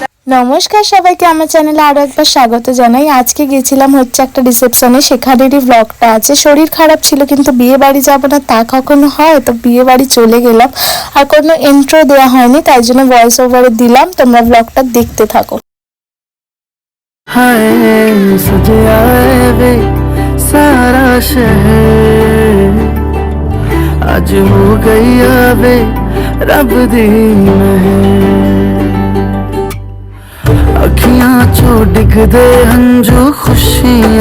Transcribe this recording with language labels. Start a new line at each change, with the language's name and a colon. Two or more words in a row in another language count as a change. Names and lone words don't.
Bangla: নমস্কার সবাইকে, আমার চ্যানেলে আরো একবার স্বাগত জানাই। আজকে গেছিলাম হচ্ছে একটা রিসেপশনে, সেখানেরই ব্লগটা আছে। শরীর খারাপ ছিল কিন্তু বিয়ে বাড়ি যাবো না তা কখনো হয়, তো বিয়ে বাড়ি চলে গেলাম। আর কোনো ইন্ট্রো দেওয়া হয়নি, তাই জন্য
English: voice over
Bangla: দিলাম। তোমরা ব্লগটা দেখতে থাকো।
Punjabi: ਹਾਏ ਸਜੇ ਆਏ ਵੇ ਸਾਰਾ ਸ਼ਹਿਰ, ਅੱਜ ਹੋ ਗਈ ਵੇ ਰੱਬ ਦੀ ਮੇਹਰ। ਅਖੀਆਂ ਚੋ ਡਿਗਦੇ ਹੰਜੂ ਖੁਸ਼ੀਆਂ